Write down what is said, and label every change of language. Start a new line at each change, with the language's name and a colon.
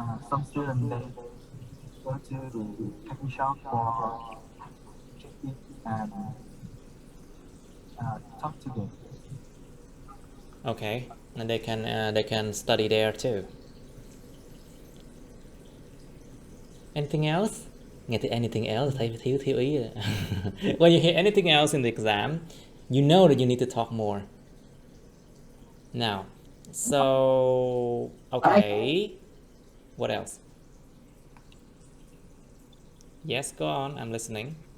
English: Some students they go to the coffee shop for checking and talk to them. Okay, and they can study there too. Anything else?
Vietnamese: Nghe từ anything else thấy thiếu ý rồi.
English: When you hear anything else in the exam, you know that you need to talk more. Now, so okay, what else? Yes, go on. I'm listening.